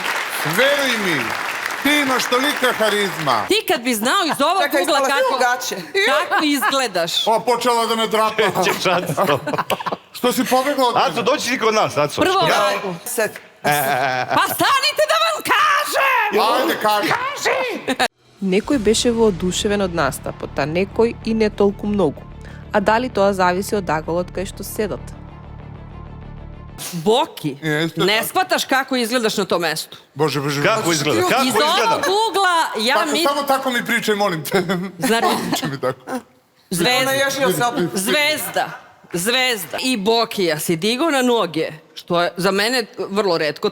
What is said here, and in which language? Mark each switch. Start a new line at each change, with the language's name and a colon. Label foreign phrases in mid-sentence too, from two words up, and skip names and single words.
Serbian: Veruj mi, ti imaš tolika harizma. Ti kad bi znao iz ovog ugla kako izgledaš. Počela da me drapa. Što si pobegla od mene? Aco, doći ti kod nas, Aco. Prvo pa stanite da vam kažem! Ajde, kaži.
Macedonian: Некој беше воодушевен од настапот, а некој и не толку многу. А дали тоа зависи од аголот кај што седат?
Serbian: Boki, ne shvataš kako izgledaš na tom mestu. Bože. Kako izgleda? Iz ovog ugla ja mi... Samo tako mi pričaj, molim te. Zvezda. I Bokija si digao na noge, što je za mene vrlo retko.